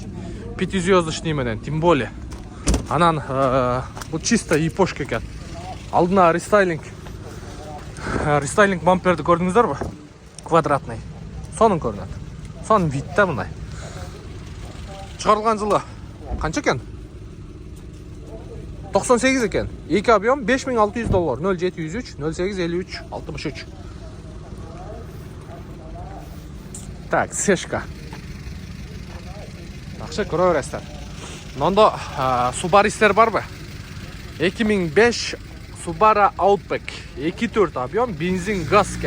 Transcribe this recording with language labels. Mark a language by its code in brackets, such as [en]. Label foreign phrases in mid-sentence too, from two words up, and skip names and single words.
[ky] 5звездочный менен, [ru] тем более. [ky] Анан бул чисто япошка экен. Алдына рестайлинг бамперди көрдүңүздөрбү? Квадратный. Сонун көрүнөт. Сон видта мындай. Чыгарылган жылы канча экен? [kk] 98 екен. 2 объем $5600. 0703 0853 63. Так, сешка. Жақсы көре бересіздер. Мынанда Subaru'стер барбы? 2005 Subaru Outback 2.4 объем, бензин газ екен.